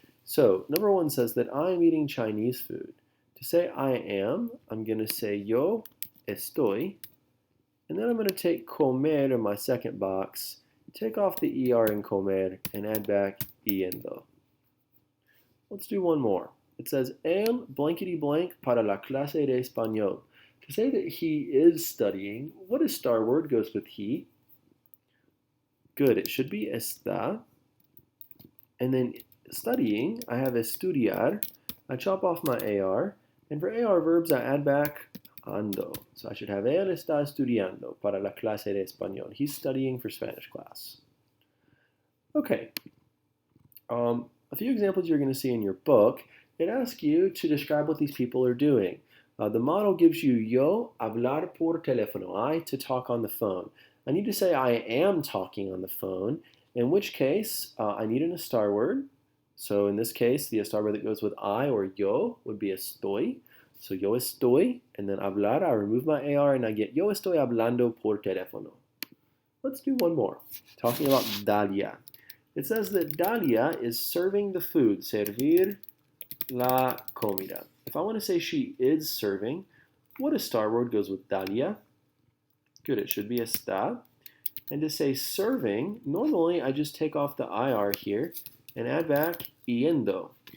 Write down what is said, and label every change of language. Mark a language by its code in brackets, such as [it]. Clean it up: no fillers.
[en] So number one says that I'm eating Chinese food. To say I am, I'm going to say [es] yo estoy, [en] and then I'm going to take comer in my second box, take off the er in comer, and add back yendo. Let's do one more. It says, [es] el [en] blankety blank [es] para la clase de español. [en] To say that he is studying, what estar word goes with he? Good, it should be está. And then studying, I have estudiar. I chop off my AR. And for AR verbs, I add back ando. So I should have [es] él está estudiando para la clase de español. [en] He's studying for Spanish class. Okay. A few examples you're going to see in your book. It asks you to describe what these people are doing. The model gives you [es] yo hablar por teléfono, [en] I to talk on the phone. I need to say I am talking on the phone, in which case I need an estar word. So in this case, the estar word that goes with I or yo would be estoy. So [es] yo estoy, [en] and then hablar, I remove my AR and I get [es] yo estoy hablando por teléfono. [en] Let's do one more, talking about Dalia. It says that Dalia is serving the food, [es] servir la comida. [en] If I want to say she is serving, what estar word goes with Dalia? Good, it should be está. And to say serving, normally I just take off the IR here and add back yendo.